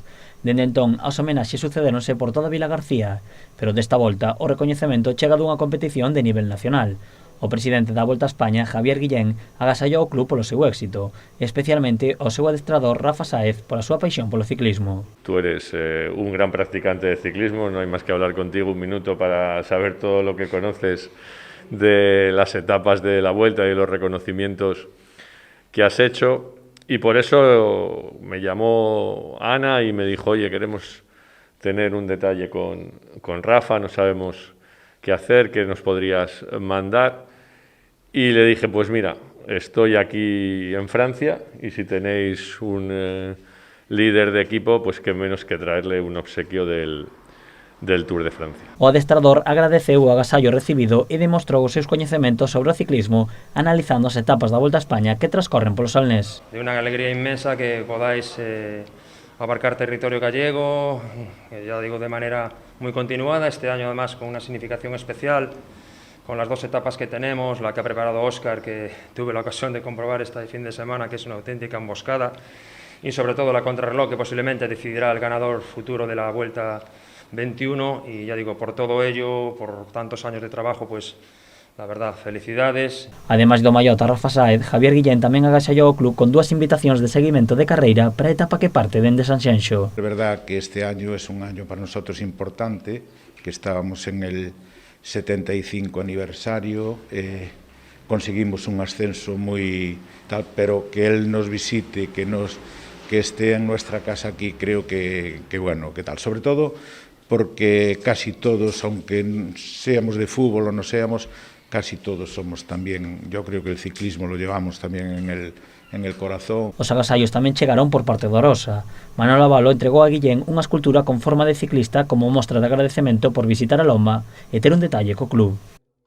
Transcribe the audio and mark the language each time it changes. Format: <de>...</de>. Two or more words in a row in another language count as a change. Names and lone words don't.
<gl>Dende entón, as homenaxes sucedéronse por toda Vila García, pero desta volta o recoñecemento chega dunha competición de nivel nacional. O presidente da Volta a España, Javier Guillén, agasallou o club polo seu éxito, especialmente ao seu adestrador Rafa Sáez pola súa paixón polo ciclismo.</gl> <es>Tú eres un gran practicante de ciclismo, no hay más que hablar contigo un minuto para saber todo lo que conoces de las etapas de la Vuelta y los reconocimientos que has hecho, y por eso me llamó Ana y me dijo: oye, queremos tener un detalle con Rafa, no sabemos qué hacer, qué nos podrías mandar. Y le dije: pues mira, estoy aquí en Francia y si tenéis un líder de equipo, pues qué menos que traerle un obsequio del Tour de Francia.</es> <gl>O adestrador agradeceu o agasallo recibido e demostrou os seus coñecementos sobre o ciclismo analizando as etapas da Volta a España que transcorren polo Salnés.</gl> <es>De unha alegría inmensa que podáis abarcar territorio gallego, ya digo, de manera muy continuada, este año además con una significación especial, con las dos etapas que tenemos, la que ha preparado Óscar, que tuve la ocasión de comprobar este fin de semana, que es una auténtica emboscada, y sobre todo la contrarreloj, que posiblemente decidirá el ganador futuro de la Vuelta 21, y ya digo, por todo ello, por tantos años de trabajo, pues la verdad, felicidades.</es> <gl>Ademais do maiota Rafa Sáez, Javier Guillén tamén agasallou o club con dúas invitacións de seguimento de carreira para a etapa que parte dende Sanxenxo.</gl> <es>Es verdad que este año es un año para nosotros importante, que estábamos en el 75 aniversario, conseguimos un ascenso muy tal, pero que él nos visite, que esté en nuestra casa aquí, creo que bueno, que tal, sobre todo porque casi todos, aunque seamos de fútbol o no seamos, casi todos somos también, yo creo que el ciclismo lo llevamos también en el corazón.</es> <gl>Os agasallos tamén chegaron por parte do Arosa. Manolo Avalo entregou a Guillén unha escultura con forma de ciclista como mostra de agradecemento por visitar a Loma e ter un detalle co club.</gl>